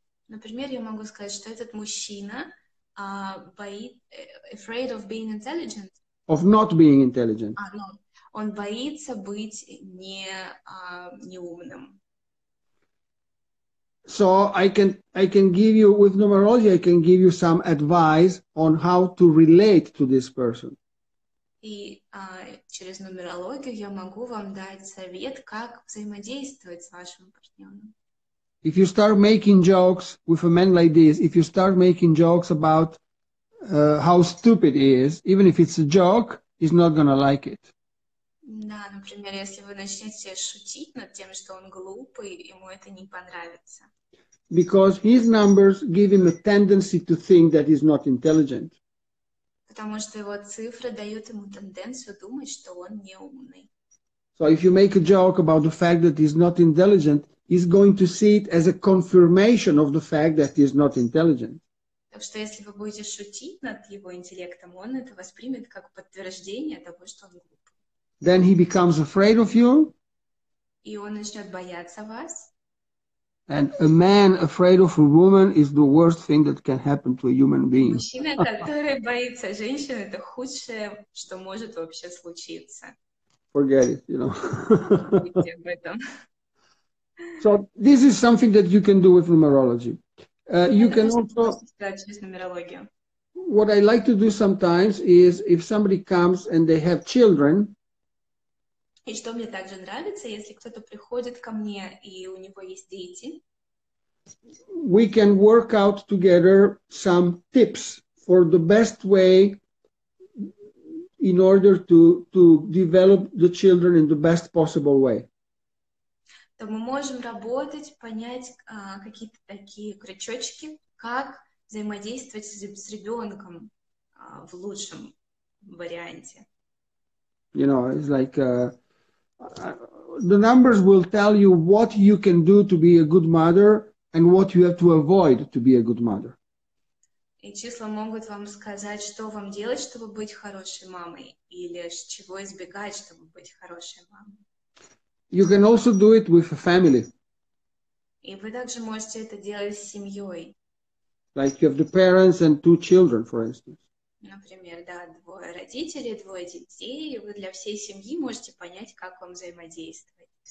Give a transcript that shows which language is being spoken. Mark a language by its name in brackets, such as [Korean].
[Russian] Например, я могу сказать, что этот мужчина [English] afraid of being intelligent. Of not being intelligent. [Russian] Он боится быть неумным. [English] So I can give you, with numerology, I can give you some advice on how to relate to this person. [Russian] И через нумерологию я могу вам дать совет, как взаимодействовать с вашим партнером. [English] If you start making jokes with a man like this, if you start making jokes about how stupid he is, even if it's a joke, he's not gonna like it. [Russian] Да, например, если вы начнете шутить над тем, что он глупый, ему это не понравится. [English] Because his numbers give him a tendency to think that he's not intelligent. [Russian] Потому что его цифры дают ему тенденцию думать, что он не умный. [English] So if you make a joke about the fact that he's not intelligent, he's going to see it as a confirmation of the fact that he's not intelligent. [Russian] Так что если вы будете шутить над его интеллектом, он это воспримет как подтверждение того, что он глупый. [English] Then he becomes afraid of you. [Russian] И он начнет бояться вас. [English] And a man afraid of a woman is the worst thing that can happen to a human being. [Russian] Мужчина, который боится женщин, это худшее, что может вообще случиться. [English] Forget it, you know. [Russian] Забудьте об этом. [English] So this is something that you can do with numerology. You can also. [Russian] Через нумерологию. [English] What I like to do sometimes is, if somebody comes and they have children. [Russian] И что мне также нравится, если кто-то приходит ко мне и у него есть дети, [English] we can work out together some tips for the best way in order to develop the children in the best possible way. [Russian] То мы можем работать, понять какие-то такие крючочки, как взаимодействовать с ребенком в лучшем варианте. [English] You know, it's like the numbers will tell you what you can do to be a good mother and what you have to avoid to be a good mother. [Russian] И числа могут вам сказать, что вам делать, чтобы быть хорошей мамой, или чего избегать, чтобы быть хорошей мамой. [English] You can also do it with a family. [Russian] И вы также можете это делать с семьей. [English] Like you have the parents and 2 children, for instance. [Russian] Например, да, 2 родителей, 2 детей, и вы для всей семьи можете понять, как вам взаимодействовать.